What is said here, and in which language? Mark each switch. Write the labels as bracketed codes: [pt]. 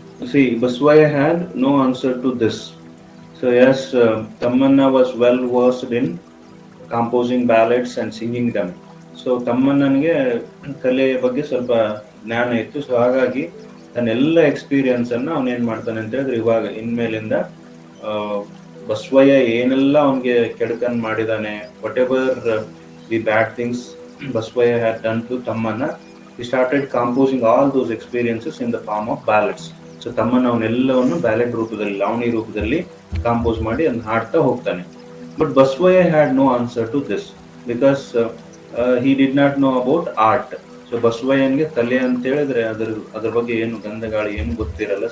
[en] See, Basavaya had no answer to this. So yes, Tammanna was well versed in composing ballads and singing them. [kn] So ತಮ್ಮಣ್ಣನಿಗೆ ಕಲೆಯ ಬಗ್ಗೆ ಸ್ವಲ್ಪ ಜ್ಞಾನ ಇತ್ತು. So ಹಾಗಾಗಿ ತನ್ನೆಲ್ಲ experience ಅನ್ನ ಅವನೇನ್ ಮಾಡ್ತಾನೆ ಅಂತ ಹೇಳಿದ್ರೆ, ಇವಾಗ ಇನ್ಮೇಲಿಂದ ಬಸವಯ್ಯ ಏನೆಲ್ಲ ಅವನಿಗೆ ಕೆಡಕನ್ ಮಾಡಿದಾನೆ, [en] Whatever the bad things Basavayya had done to Tammanna, he started composing all those experiences in the form of ballads. [kn] So ತಮ್ಮನ ಅವನೆಲ್ಲವನ್ನು ಬ್ಯಾಲೆಡ್ ರೂಪದಲ್ಲಿ, ಲಾವಣಿ ರೂಪದಲ್ಲಿ ಕಾಂಪೋಸ್ ಮಾಡಿ ಅದನ್ನ ಹಾಡ್ತಾ ಹೋಗ್ತಾನೆ. [en] But Basavayya had no answer to this because he did not know about art. [kn] So ಬಸವಯ್ಯನ್ಗೆ ಕಲೆ ಅಂತ ಹೇಳಿದ್ರೆ ಅದ್ರ ಬಗ್ಗೆ ಏನು ಗಂಧಗಾಳಿ ಏನು ಗೊತ್ತಿರಲ್ಲ.